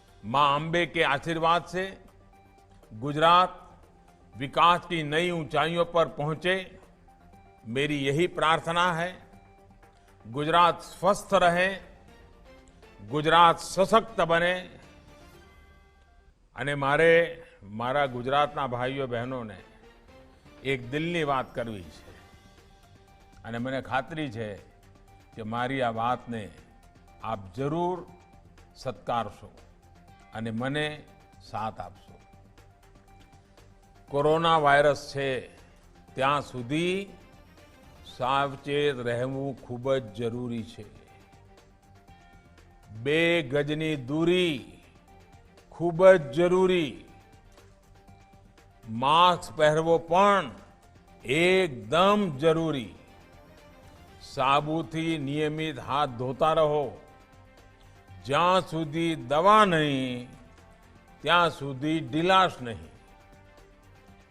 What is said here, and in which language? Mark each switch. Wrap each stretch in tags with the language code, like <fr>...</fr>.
<hi>मां अंबे के आशीर्वाद से गुजरात विकास की नई ऊंचाइयों पर पहुंचे, मेरी यही प्रार्थना है। गुजरात स्वस्थ रहे, गुजरात सशक्त बने।</hi> <gu>અને મારા ગુજરાતના ભાઈઓ બહેનોને એક દિલની વાત કરવી છે અને મને ખાતરી છે કે મારી આ વાતને આપ જરૂર સત્કારશો અને મને સાથ આપશો। કોરોના વાયરસ છે ત્યાં સુધી સાવચેત રહેવું ખૂબ જ જરૂરી છે। 2 ગજની दूरी खूब ज जरूरी, मास्क पहरवो पण एकदम जरूरी, साबुथी नियमित हाथ धोता रहो, ज्यां सुधी दवा नहीं त्यां सुधी ढिलाश नहीं।</gu>